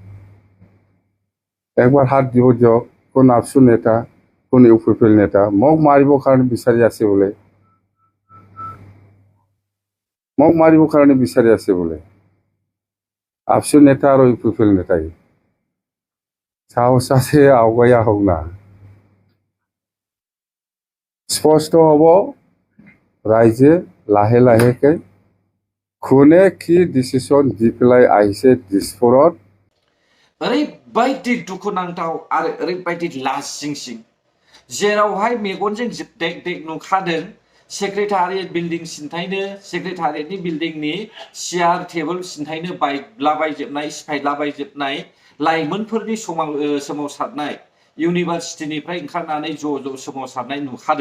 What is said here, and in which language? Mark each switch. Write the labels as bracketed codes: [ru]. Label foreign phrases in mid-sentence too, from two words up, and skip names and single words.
[as] একবাৰ হাত দিব দিয়ক কোন আপচু নেতা কোন ইউ পি পি এল নেতা মোক মাৰিবৰ কাৰণে বিচাৰি আছে বোলে মোক মাৰিবৰ কাৰণে বিচাৰি আছে বোলে আপচু নেতা আৰু ইউ পি পি এল নেতাই সাহস আছে আগুৱাই আহক না স্পষ্ট হ'ব ৰাইজে লাহে লাহেকৈ কোনে কি ডিচিশ্যন দি পেলাই আহিছে দিছপুৰত [brx] ओरैबायदि दुखुनांथाव आरो ओरैबायदि लाजिंसिं जेरावहाय मेगनजों देख देख नुखादों सेक्रेटारियेट बिल्डिं सिन्थायनो सेक्रेटारियेटनि बिल्डिंनि चेयार टेबोल सिन्थायनो बायलाबायजोबनाय सिफायलाबायजोबनाय लाइमोनफोरनि सोमावसारनाय इउनिभार्सिटिनिफ्राय ओंखारनानै ज' सोमावसारनाय नुखादों।